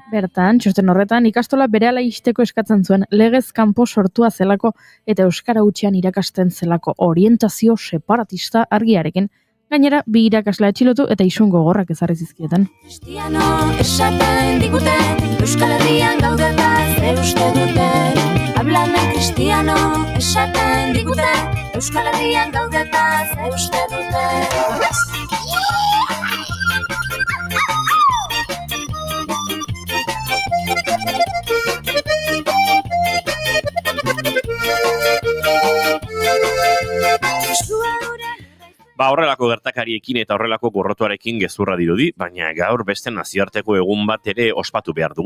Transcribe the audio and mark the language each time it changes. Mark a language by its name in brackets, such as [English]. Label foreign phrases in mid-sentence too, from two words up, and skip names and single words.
[Basque] Bertan, txosten horretan ikastola berehala ixteko eskatzen zuen legez kanpo sortua zelako eta euskara hutsean irakasten zelako orientazio separatista argiarekin. Gainera, 2 irakasle atxilotu eta isun gogorrak ezarri zizkieten. Cristiano esaten digute, Euskal Herrian gaudeta ze uste dute. [Spanish] Hablan del cristiano [Basque] esaten digute, Euskal Herrian gaudeta ze uste dute. Horrelako gertakariekin eta horrelako gorrotuarekin gezurra dirudi, baina gaur beste nazioarteko egun bat ere ospatu behar dugu.